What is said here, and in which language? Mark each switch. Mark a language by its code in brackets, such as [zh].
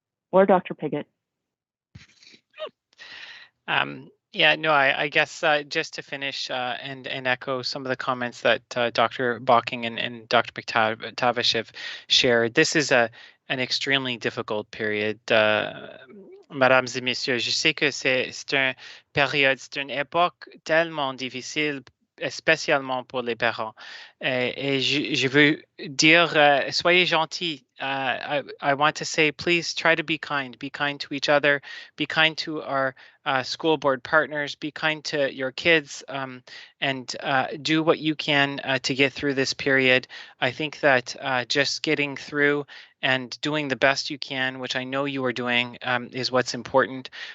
[en] Or Dr. Pigott. Yeah, no, I guess just to finish and echo some of the comments that Dr. Bocking and Dr. McTavish have shared. This is an extremely difficult period. [fr] Mesdames et messieurs, je sais que c'est une époque tellement difficile, spécialement pour les parents. Et je veux dire, soyez gentils. [en] I want to say, please try to be kind to each other, be kind to our school board partners, be kind to your kids, and do what you can to get through this period. I think that just getting through and doing the best you can, which I know you are doing, is what's important.